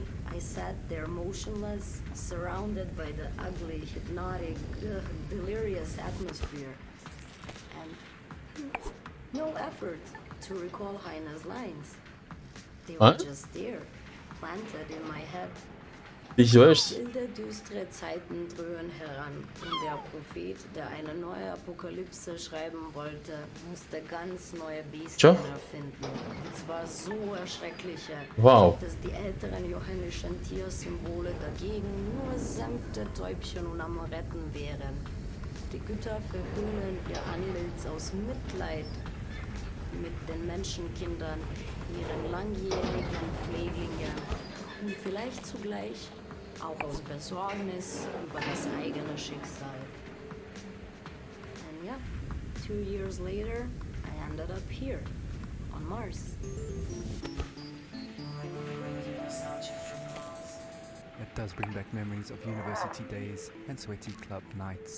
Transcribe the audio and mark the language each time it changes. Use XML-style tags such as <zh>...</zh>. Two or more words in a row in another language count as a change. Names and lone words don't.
<en>I sat there motionless, surrounded by the ugly, hypnotic, delirious atmosphere. And No effort to recall Heine's lines. They were What? just there, planted in my head.</en> <ru>Ты издеваешься?</ru> <de>Wilde, düstere Zeiten dröhnen heran und der Prophet, der eine neue Apokalypse schreiben wollte, musste ganz neue Bestien erfinden. Und zwar so erschreckliche, Wow. dass die älteren johannischen Tiersymbole dagegen nur sanfte Täubchen und Amoretten wären. Die Götter verhüllen ihr Antlitz aus Mitleid mit den Menschenkindern, ihren langjährigen Pfleglingen und vielleicht zugleich auch aus Besorgnis über das eigene Schicksal.</de> <en>And yeah, 2 years later, I ended up here, on Mars. It does bring back memories of university days and sweaty club nights.</en>